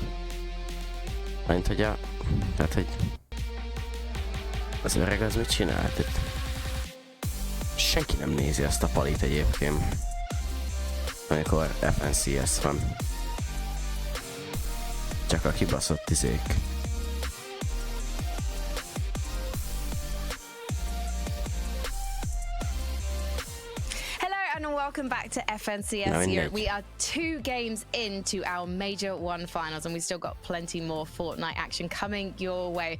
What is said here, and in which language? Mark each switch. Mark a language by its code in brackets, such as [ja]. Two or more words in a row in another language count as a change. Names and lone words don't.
[hu] Mint hogy tehát, hogy az öreg az mit csinált itt? Senki nem nézi ezt a palit egyébként, amikor FNCS van. Csak a kibaszott izék. [en] Welcome back to FNCS here. We are 2 games into our Major 1 finals and we've still got plenty more Fortnite action coming your way.